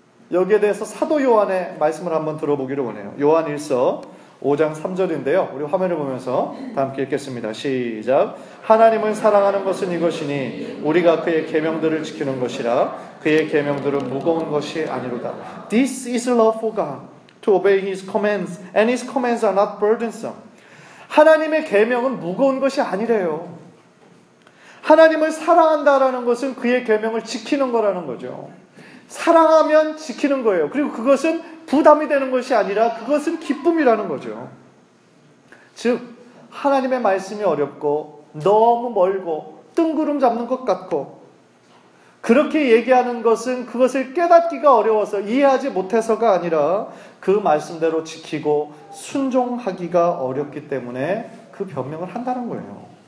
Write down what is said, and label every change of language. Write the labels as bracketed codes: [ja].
[ko] 여기에 대해서 사도 요한의 말씀을 한번 들어보기를 원해요. 요한 1서 5장 3절인데요. 우리 화면을 보면서 다 함께 읽겠습니다. 시작. 하나님을 사랑하는 것은 이것이니 우리가 그의 계명들을 지키는 것이라. 그의 계명들은 무거운 것이 아니로다. [en] This is love for God, to obey His commands, and His commands are not burdensome. [ko] 하나님의 계명은 무거운 것이 아니래요. 하나님을 사랑한다라는 것은 그의 계명을 지키는 거라는 거죠. 사랑하면 지키는 거예요. 그리고 그것은 부담이 되는 것이 아니라 그것은 기쁨이라는 거죠. 즉 하나님의 말씀이 어렵고 너무 멀고 뜬구름 잡는 것 같고 그렇게 얘기하는 것은 그것을 깨닫기가 어려워서 이해하지 못해서가 아니라 그 말씀대로 지키고 순종하기가 어렵기 때문에 그 변명을 한다는 거예요.